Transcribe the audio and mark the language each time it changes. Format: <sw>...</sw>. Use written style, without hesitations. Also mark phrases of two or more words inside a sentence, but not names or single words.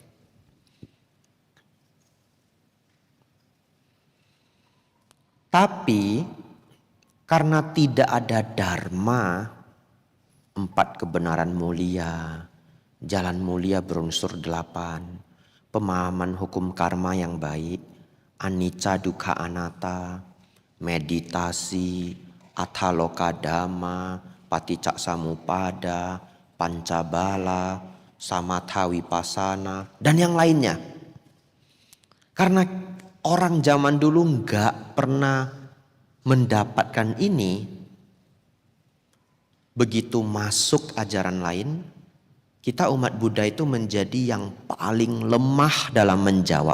<id>Tapi karena tidak ada dharma, 4 kebenaran mulia, jalan mulia berunsur 8, pemahaman hukum karma yang baik,</id> <pi>anicca dukkha anatta, meditasi, atthaloka dhamma, paticca samuppada, pancabala, samatha vipassana,</pi> <id>dan yang lainnya. Karena orang zaman dulu nggak pernah mendapatkan ini, begitu masuk ajaran lain, kita umat Buddha itu menjadi yang paling lemah dalam menjawab.</id>